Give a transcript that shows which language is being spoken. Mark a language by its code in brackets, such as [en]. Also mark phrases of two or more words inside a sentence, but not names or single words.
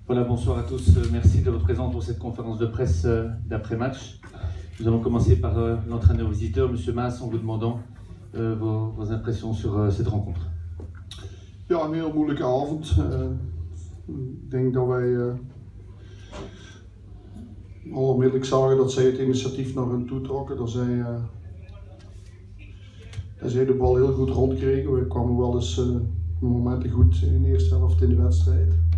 [fr] Voilà, bonsoir à tous. Merci de votre présence pour cette conférence de presse d'après-match. Nous allons commencer par l'entraîneur visiteur, M. Maas, en vous demandant vos impressions sur cette rencontre. [nl] Ja, een heel moeilijke avond. Ik denk dat wij onmiddellijk zagen dat zij het initiatief naar hun toe trokken. Dat zij de bal heel goed rondkregen. We kwamen wel eens momenten goed in de eerste helft in de wedstrijd.